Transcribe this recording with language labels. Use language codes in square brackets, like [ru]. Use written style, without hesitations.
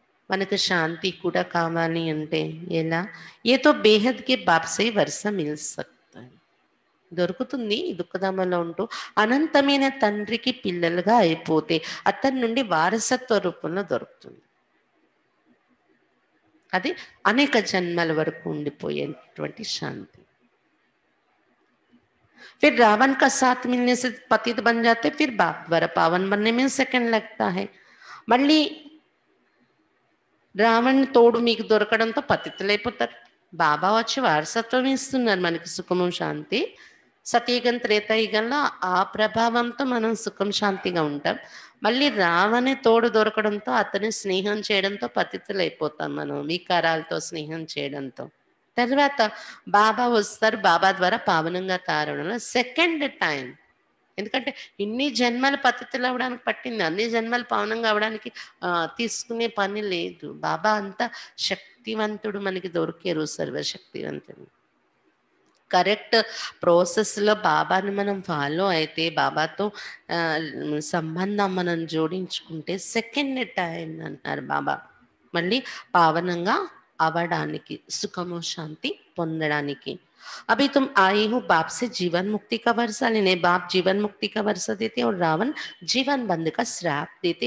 [te] మనకు శాంతి కూడా కావాలి అంటే ఎలా? [hi] ఏతో బేహద్కి బాప్సే వరుస మిల్ సక్తా. [te] దొరుకుతుంది ఈ దుఃఖధామంలో ఉంటూ. అనంతమైన తండ్రికి పిల్లలుగా అయిపోతే అతని నుండి వారసత్వ రూపంలో దొరుకుతుంది. అది అనేక జన్మల వరకు ఉండిపోయేటువంటి శాంతి. [hi] फिर रावण का साथ मिलने से पतित बन जाते, फिर बाप द्वारा पावन बनने में सेकंड लगता है. [te] మళ్ళీ రావణ్ తోడు మీకు దొరకడంతో పతితులైపోతారు. బాబా వచ్చి వారసత్వం ఇస్తున్నారు మనకి సుఖము శాంతి. సతయుగం త్రేతాయుగంలో ఆ ప్రభావంతో మనం సుఖం శాంతిగా ఉంటాం. మళ్ళీ రావణి తోడు దొరకడంతో అతని స్నేహం చేయడంతో పతితులైపోతాం మనం, వికారాలతో స్నేహం చేయడంతో. తర్వాత బాబా వస్తారు, బాబా ద్వారా పావనంగా తారడంలో సెకండ్ టైం. ఎందుకంటే ఇన్ని జన్మలు పతితులు అవ్వడానికి పట్టింది, అన్ని జన్మలు పావనంగా అవడానికి తీసుకునే పని లేదు. బాబా అంతా శక్తివంతుడు, మనకి దొరికారు సర్వశక్తివంతుడు. కరెక్ట్ ప్రాసెస్లో బాబాని మనం ఫాలో అయితే, బాబాతో సంబంధం మనం జోడించుకుంటే సెకండ్ టైం అంటున్నారు బాబా, మళ్ళీ పావనంగా అవడానికి, సుఖము శాంతి పొందడానికి. [hi] अभी तुम आए हो बाप से जीवन मुक्ति का वर्षा लेने. बाप जीवन मुक्ति का वर्षा देते और रावण जीवन बंध का श्राप देते.